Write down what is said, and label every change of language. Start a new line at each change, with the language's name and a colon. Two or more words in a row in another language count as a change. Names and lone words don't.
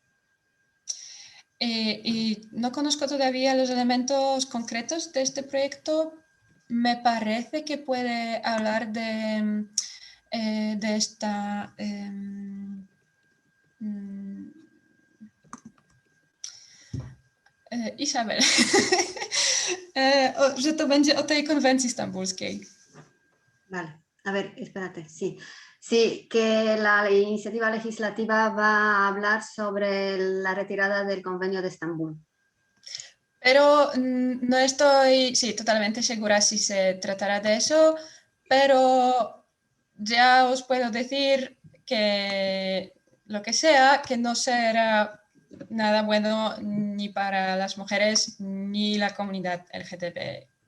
Spanish: Y no conozco todavía los elementos concretos de este proyecto. Me parece que puede hablar de esta... Isabel,
Polish: że to będzie o tej konwencji stambulskiej.
Spanish: Vale, a ver, espérate, sí. Sí, que la iniciativa legislativa va a hablar sobre la retirada del convenio de Estambul. Pero no estoy, sí, totalmente segura si se tratará de eso, pero ya os puedo decir que lo que sea, que no será nada bueno ni para las mujeres ni la comunidad LGTB.